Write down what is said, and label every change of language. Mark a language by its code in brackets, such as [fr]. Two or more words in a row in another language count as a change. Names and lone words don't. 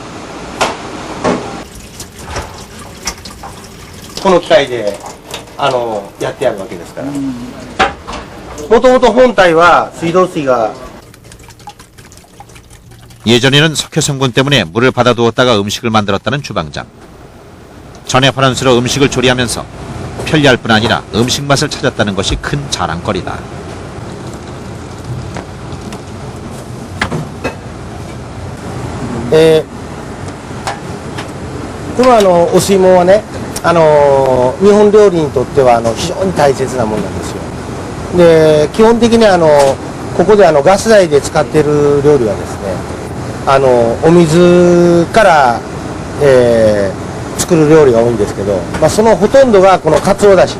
[ja] この機械でやってやるわけですから。もともと本体は水道水が [ko] 예전에는 석회 성분 때문에 물을 받아두었다가 음식을 만들었다는 주방장. 전해환원수로 음식을 조리하면서 편리할 뿐 아니라 음식 맛을 찾았다는 것이 큰 자랑거리다. 예, [ja] このお吸い物はね、日本料理にとっては非常に大切なものなんですよ。で、基本的にここでガス台で使っている料理はですね、お水から、作る料理が多いんですけど、そのほとんどがこのかつおだし。